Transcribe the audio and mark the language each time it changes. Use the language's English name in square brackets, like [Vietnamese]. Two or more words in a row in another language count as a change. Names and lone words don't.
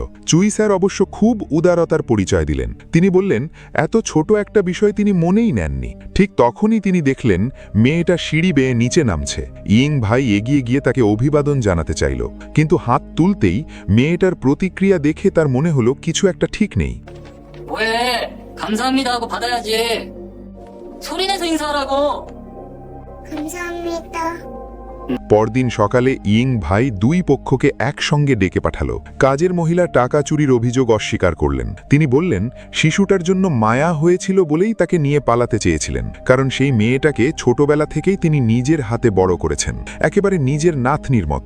[Bangla] চুই স্যার অবশ্য খুব উদারতার পরিচয় দিলেন। তিনি বললেন, এত ছোট একটা বিষয় তিনি মনেই নেননি। ঠিক তখনই তিনি দেখলেন মেয়েটা সিঁড়ি বেয়ে নিচে নামছে। ইং ভাই এগিয়ে গিয়ে তাকে অভিবাদন জানাতে চাইল, কিন্তু হাত তুলতেই মেয়েটার প্রতিক্রিয়া দেখে তার মনে হলো কিছু একটা ঠিক নেই। [Korean] 왜 감사합니다 하고 받아야지. 소리 내서 인사하라고. 감사합니다. [Bangla] পরদিন সকালে ইং ভাই দুই পক্ষকে একসঙ্গে ডেকে পাঠালো। কাজের মহিলা টাকা চুরির অভিযোগ অস্বীকার করলেন। তিনি বললেন, শিশুটার জন্য মায়া হয়েছিল বলেই তাকে নিয়ে পালাতে চেয়েছিলেন, কারণ সেই মেয়েটাকে ছোটবেলা থেকেই তিনি নিজের হাতে বড় করেছেন, একেবারে নিজের নাতনির মতো।